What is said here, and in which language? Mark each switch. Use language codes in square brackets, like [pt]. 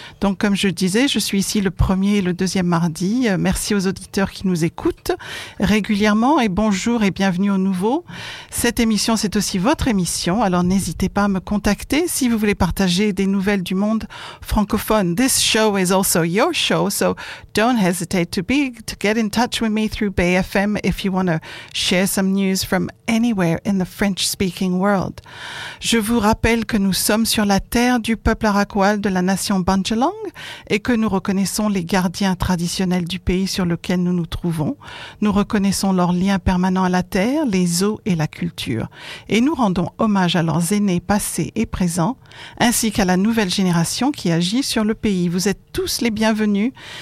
[fr] Donc comme je disais, je suis ici le premier et le deuxième mardi. Merci aux auditeurs qui nous écoutent régulièrement. Et bonjour et bienvenue au nouveau. Cette émission, c'est aussi votre émission. Alors n'hésitez pas à me contacter si vous voulez partager des nouvelles du monde francophone. [en] This show is also your show, so don't hesitate to get in touch with me through BFM if you want to share some news from anywhere in the French-speaking world. [fr] Je vous rappelle que nous sommes sur la terre du peuple arakwal de la nation Bantjelang et que nous reconnaissons les gardiens traditionnels du pays sur lequel nous nous trouvons. Nous reconnaissons leur lien permanent à la terre, les eaux et la culture. Et nous rendons hommage à leurs aînés passés et présents, ainsi qu'à la nouvelle génération qui agit sur le pays. Vous êtes tous les bienvenus. Bienvenue.